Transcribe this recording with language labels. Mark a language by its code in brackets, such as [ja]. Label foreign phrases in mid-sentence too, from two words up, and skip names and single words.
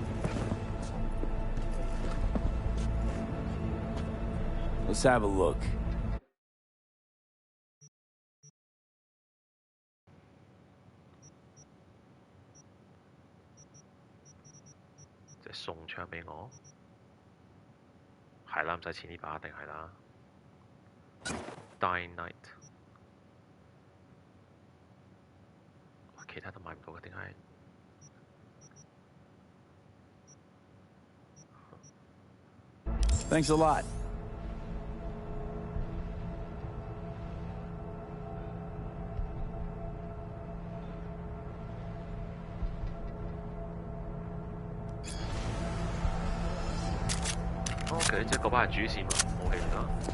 [en] Let's have a look. [yue] Just 送槍俾我，係啦，唔使錢呢把一定係啦。Dynamite， 其他都買唔到嘅，點解 [en] ？Thanks a lot. [yue] OK， 即係嗰把係主線喎，冇其他。